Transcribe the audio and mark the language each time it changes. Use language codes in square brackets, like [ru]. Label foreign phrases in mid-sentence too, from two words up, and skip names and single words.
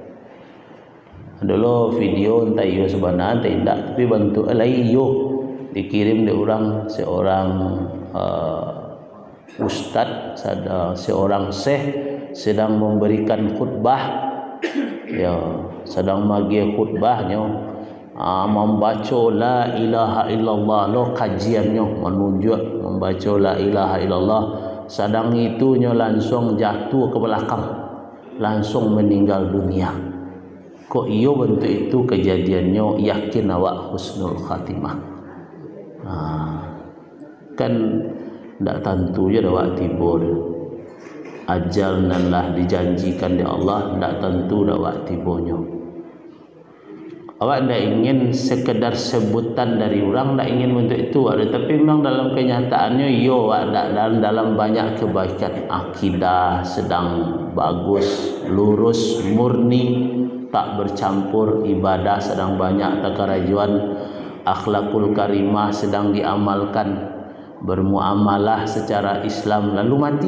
[min] Dulu video entah iyo sebenarnya tidak, tapi bentuk lain yo dikirim di orang seorang ustaz, seorang syekh sedang memberikan khutbah, ya sedang bagi khutbahnya. [id] membaca [ar] لا إله إلا الله [id] lo kajiannya menunjuk membaca [ar] لا إله إلا الله, [id] sedang itunya langsung jatuh ke belakang, langsung meninggal dunia. [min] Kok iyo bentuk itu kejadiannya, yakin awak [ar] حسن الخاتمة. [min] Kan ndak tentu je awak tiba ajal nan lah dijanjikan di Allah, ndak tentu awak tibanya. Awak tidak ingin sekedar sebutan dari orang, tidak ingin bentuk itu ada, tapi memang dalam kenyataannya yo dalam banyak kebaikan, akidah sedang bagus, lurus, murni, tak bercampur, ibadah sedang banyak takarajuan, [ar] الأخلاق الكريمة [min] sedang diamalkan, bermuamalah secara Islam lalu mati.